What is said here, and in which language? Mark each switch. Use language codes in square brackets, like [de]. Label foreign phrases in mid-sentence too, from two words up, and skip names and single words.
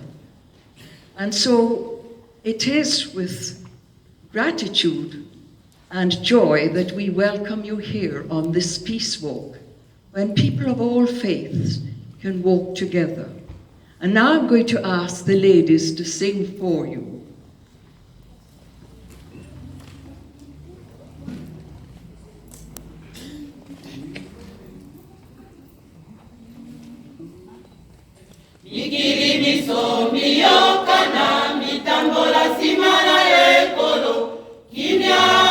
[en] And so it is with gratitude and joy that we welcome you here on this peace walk, when people of all faiths can walk together. And now I'm going to ask the ladies to sing for you. [ln] Mikiri miso miyoka na mitambola simana ekolo kimya